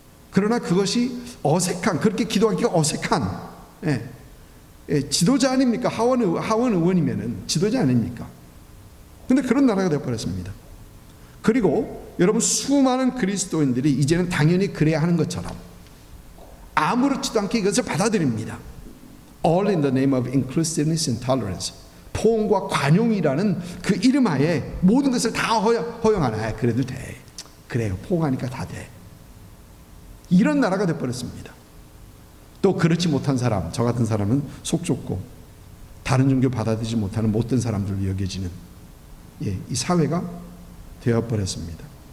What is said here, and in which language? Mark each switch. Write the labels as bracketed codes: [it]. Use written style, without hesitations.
[ko] 그러나 그것이 어색한, 그렇게 기도하기가 어색한 지도자 아닙니까? 하원 의원이면은 지도자 아닙니까? 근데 그런 나라가 되어버렸습니다. 그리고 여러분 수많은 그리스도인들이 이제는 당연히 그래야 하는 것처럼 아무렇지도 않게 이것을 받아들입니다. [en] All in the name of inclusiveness and tolerance. [ko] 포옹과 관용이라는 그 이름 하에 모든 것을 다 허용하나. 그래도 돼. 그래요. 포옹하니까 다 돼. 이런 나라가 되어버렸습니다. 또 그렇지 못한 사람, 저 같은 사람은 속 좁고 다른 종교 받아들이지 못하는 못된 사람들로 여겨지는 이 사회가 되어버렸습니다.